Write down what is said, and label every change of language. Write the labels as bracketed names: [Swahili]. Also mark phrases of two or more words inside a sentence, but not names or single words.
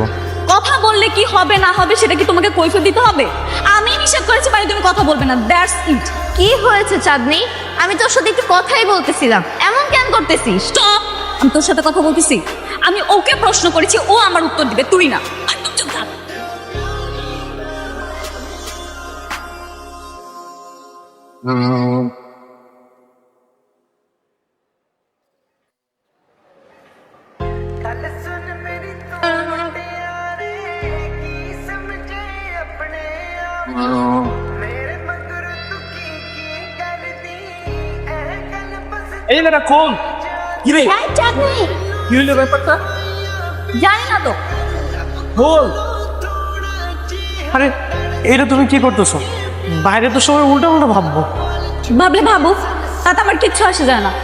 [Bangla] কথা বললে কি হবে না হবে সেটা কি তোমাকে কৈফিয়ত দিতে হবে? আমি নিষেধ করেছি মানে তুমি কথা বলবে না, [English] that's it. [Bangla] কি হয়েছে চাঁদনি? আমি তোর সাথে একটু কথাই বলতেছিলাম, এমন কেন করতেছিস? স্টপ! আমি তোর সাথে কথা বলতেছি। আমি ওকে প্রশ্ন করেছি, ও আমার উত্তর দিবে, তুই না। একদম চুপ থাক। [Punjabi] ਗੱਲ ਸੁਣ ਮੇਰੀ ਤੂੰ ਪਿਆਰੇ ਕੀ ਸਮਝੇ ਆਪਣੇ ਆਪ ਮੇਰੇ ਮਗਰ ਤੂੰ ਕੀ ਕਰਦੀ ਐ ਗੱਲ ਬਸ [Bangla] এই মেয়েটা কোন? কি রে হ্যাঁ, চাঁদনি, কি হইলো ব্যাপারটা? জানি না তো। বল। আরে এটা তুমি কি করতেছো? বাইরে তো সবাই উল্টা উল্টা ভাববো। ভাবলে ভাবুক, তাতে আমার কিচ্ছু আসে যায় না।